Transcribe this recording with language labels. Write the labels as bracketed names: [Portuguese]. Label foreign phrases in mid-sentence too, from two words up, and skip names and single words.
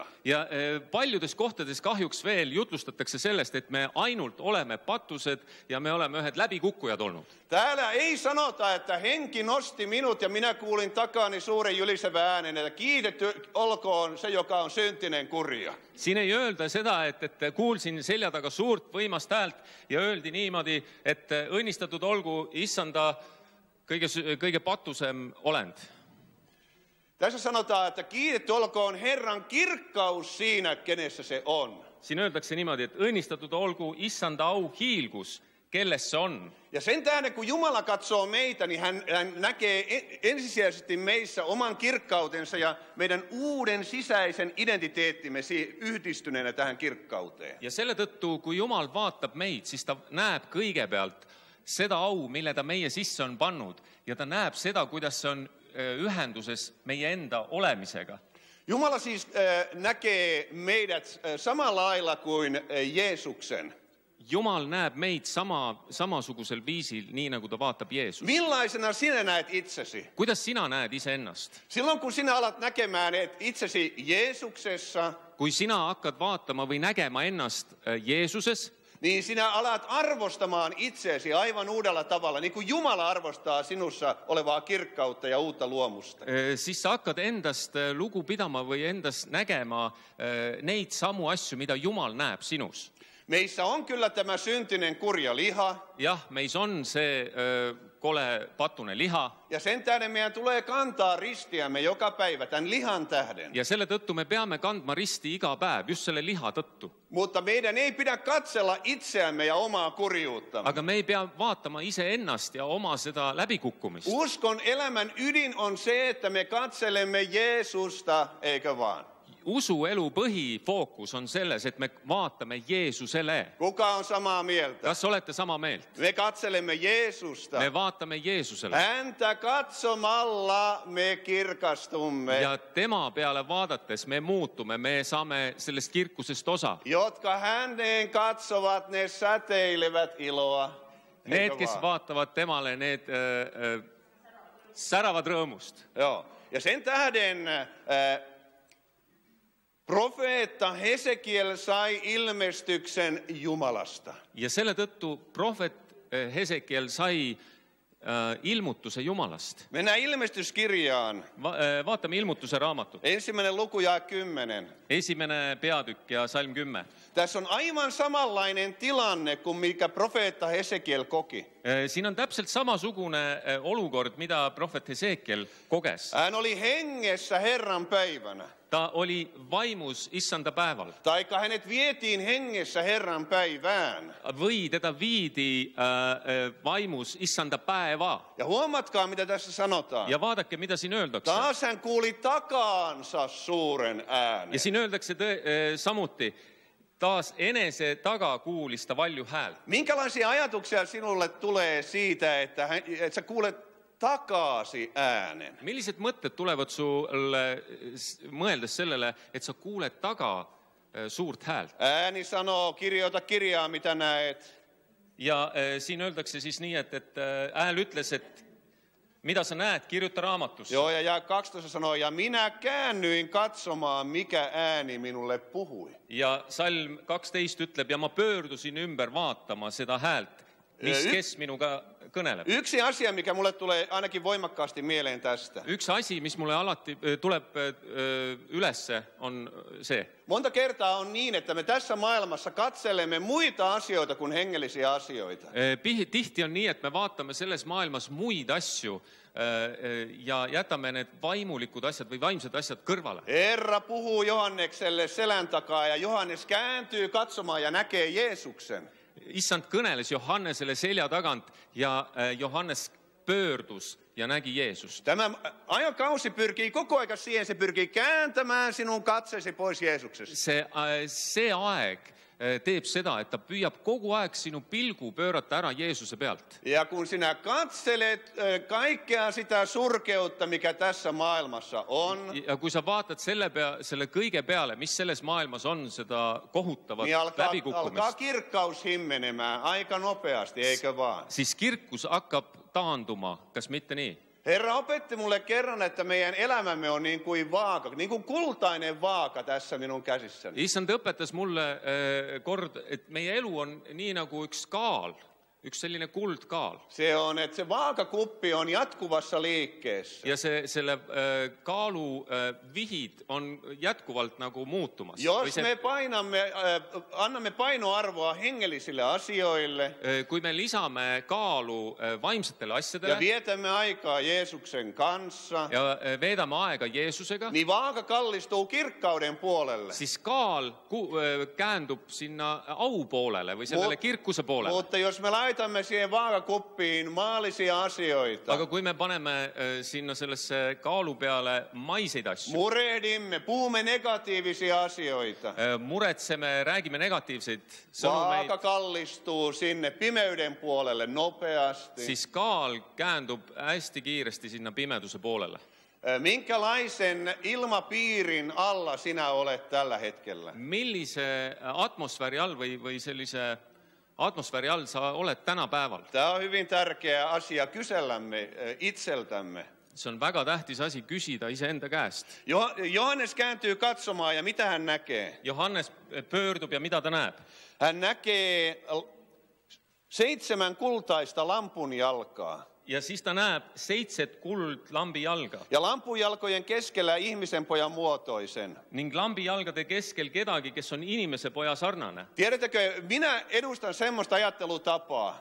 [Estonian] Ja paljudes kohtades kahjuks veel jutlustatakse sellest, et me ainult oleme patused ja me oleme ühed läbikukkujad olnud. [Finnish] Täällä ei sanota, että henki nosti minut ja minä kuulin takaani suuren jylisevän äänen, että kiitetty olkoon se, joka on syntinen kurja. [Estonian] Siin ei öelda seda, et kuulsin selja taga suurt võimast häält ja öeldi niimoodi, et õnnistatud olgu issanda kõige patusem olend. [Finnish] Tässä sanotaan, että kiitetty olkoon Herran kirkkaus siinä, kenessä se on. [Estonian] Siin öeldakse niimoodi, et õnnistatud olgu issanda au hiilgus, kelles se on. [Finnish] Ja sen tähden, kun Jumala katsoo meitä, niin hän näkee ensisijaisesti meissä oman kirkkautensa ja meidän uuden sisäisen identiteettimme yhdistyneenä tähän kirkkauteen. [Estonian] Ja selle tõttu, kui Jumal vaatab meid, siis ta näeb kõigepealt seda au, mille ta meie sisse on pannud ja ta näeb seda, kuidas se on ühenduses meie enda olemisega. [Finnish] Jumala siis näkee meidät samalla lailla kuin Jeesuksen. [Estonian] Jumal näeb meid samasugusel viisil, nii nagu ta vaatab Jeesus. [Finnish] Millaisena sinä näet itsesi? [Estonian] Kuidas sina näed iseennast? [Finnish] Silloin kun sinä alat näkemään itsesi Jeesuksessa, [Estonian] kui sina hakkad vaatama või nägema ennast Jeesuses, [Finnish] niin sinä alat arvostamaan itseesi aivan uudella tavalla, niin kuin Jumala arvostaa sinussa olevaa kirkkautta ja uutta luomusta. [Estonian] Siis sa hakkad endast lugu pidama või endast nägema neid samu asju, mida Jumal näeb sinus. [Finnish] Meissä on kyllä tämä syntinen kurja liha. [Estonian] Jah, meis on see kole patune liha. [Finnish] Ja sen tähden meidän tulee kantaa ristiämme joka päivä tämän lihan tähden. [Estonian] Ja selle tõttu me peame kandma risti iga päev, just selle liha tõttu. [Finnish] Mutta meidän ei pidä katsella itseämme ja omaa kurjuuttamme. [Estonian] Aga me ei pea vaatama iseennast ja oma seda läbikukkumist. [Finnish] Uskon elämän ydin on se, että me katselemme Jeesusta, eikö vaan? [Estonian] usuelu põhifookus on selles, et me vaatame Jeesusele. [Finnish] Kuka on samaa mieltä? [Estonian] Kas olette sama meelt? [Finnish] Me katselemme Jeesusta. [Estonian] Me vaatame Jeesusele. [Finnish] Häntä katsomalla me kirkastumme. [Estonian] Ja tema peale vaadates me muutumme, me saame sellest kirkusest osa. [Finnish] Jotka häneen katsovat, ne säteilevät iloa. [Estonian] Need, kes vaatavad temale, need säravad rõõmust. [Finnish] Joo. Ja sen tähden profeetta Hesekiel sai ilmestyksen Jumalasta. [Estonian] Ja selle tõttu prohvet Hesekiel sai ilmutuse Jumalast. [Finnish] Mennään ilmestyskirjaan. [Estonian] Vaatame ilmutuse raamatut. [Finnish] 1. luku ja 10. [Estonian] 1. peatükk ja salm 10. [Finnish] Tässä on aivan samanlainen tilanne kuin mikä profeetta Hesekiel koki. [Estonian] Siin on täpselt samasugune olukord, mida prohvet Hesekiel koges. [Finnish] Hän oli hengessä Herran päivänä. [Estonian] Ta oli vaimus Issanda päeval. [Finnish] Taikka hänet vietiin hengessä Herran päivään. [Estonian] Või teda viidi vaimus Issanda päeva. [Finnish] Ja huomatkaa, mitä tässä sanotaan. [Estonian] Ja vaadake, mitä siin öeldakse. [Finnish] Taas hän kuuli takaansa suuren äänen. [Estonian] Ja siin öeldakse samuti, taas enese taga kuulis ta valju häält. [Finnish] Minkälaisia ajatuksia sinulle tulee siitä, että sä kuulet takasi äänen? [Estonian] Millised mõtted tulevad sulle mõeldes sellele, et sa kuuled taga suurt häält? [Finnish] Ääni sanoo, kirjoita kirjaa, mitä näet. [Estonian] Ja siin öeldakse siis nii, et hääl ütles, et mida sa näed, kirjuta raamatussa. [Finnish] Joo, ja 12 sanoo, ja minä käännyin katsomaan, mikä ääni minulle puhui. [Estonian] Ja salm 12 ütleb, ja ma pöördusin ümber vaatama seda häält, kes minuga kõneleb. [Finnish] Yksi asia, mikä mulle tulee ainakin voimakkaasti mieleen tästä. [Estonian] Üks asi, mis mulle alati tuleb ülesse, on see. [Finnish] Monta kertaa on niin, että me tässä maailmassa katselemme muita asioita kuin hengellisiä asioita. [Estonian] Tihti on nii, et me vaatame selles maailmas muid asju ja jätame need vaimulikud asjad või vaimsed asjad kõrvale. [Finnish] Herra puhuu Johannekselle selän takaa ja Johannes kääntyy katsomaan ja näkee Jeesuksen. [Estonian] Issand kõneles Johannesele selja tagant ja Johannes pöördus ja nägi Jeesust. [Finnish] Tämä aikakausi pyrkii koko ajan siihen, se pyrkii kääntämään sinun katsesi pois Jeesuksesta. [Estonian] See aeg teeb seda, et ta püüab kogu aeg sinu pilgu pöörata ära Jeesuse pealt. [Finnish] Ja kun sinä katselet kaikkea sitä surkeutta, mikä tässä maailmassa on, [Estonian] ja kui sa vaatad selle kõige peale, mis selles maailmas on, seda kohutavat [Finnish] niin alkaa [Estonian] läbikukkumist, [Finnish] kirkkaus himmenemään aika nopeasti, eikö vaan? [Estonian] siis kirkus hakkab taanduma, kas mitte nii? [Finnish] Herra opetti mulle kerran, että meidän elämämme on niin kuin vaaka, niin kuin kultainen vaaka tässä minun käsissäni. [Estonian] Issand õpetas mulle kord, et meie elu on nii nagu üks kaal, üks selline kuldkaal. [Finnish] Se on, että se vaakakuppi on jatkuvassa liikkeessä. [Estonian] Ja selle kaalu vihid on jätkuvalt nagu muutumas. [Finnish] Jos me annamme painoarvoa hengellisille asioille [Estonian] kui me lisame kaalu vaimsetele ja asjadele [Finnish] vietämme aikaa Jeesuksen kanssa, [Estonian] ja veedame aega Jeesusega, [Finnish] niin vaaka kallistuu kirkkauden puolelle. [Estonian] siis kaal käändub sinna au poolele või sellele kirkuse poolele. [Finnish] Mutta jos me laitamme siihen vaakakuppiin maallisia asioita, [Estonian] Aga kui me paneme sinna sellesse kaalu peale maiseid asju, [Finnish] murehdimme, puhumme negatiivisia asioita, [Estonian] muretseme, räägime negatiivseid sõnumeid, [Finnish] vaaka kallistuu sinne pimeyden puolelle nopeasti. [Estonian] siis kaal käändub hästi kiiresti sinna pimeduse poolele. [Finnish] Minkälaisen ilmapiirin alla sinä olet tällä hetkellä? [Estonian] Millise atmosfääri all või sellise atmosfääri all sa oled tänapäeval? [Finnish] Tämä on hyvin tärkeä asia kysellämme itseltämme. [Estonian] See on väga tähtis asi küsida iseenda käest. [Finnish] Johannes kääntyy katsomaan ja mitä hän näkee? [Estonian] Johannes pöördub ja mida ta näeb? [Finnish] Hän näkee 7 kultaista lampunjalkaa. [Estonian] Ja siis ta näeb 7 kuldlambijalga. [Finnish] Ja lampunjalkojen keskellä ihmisen pojan muotoisen. [Estonian] Ning lambijalgade keskel kedagi, kes on inimese poja sarnane. [Finnish] Tiedättekö, minä edustan semmoista ajattelutapaa,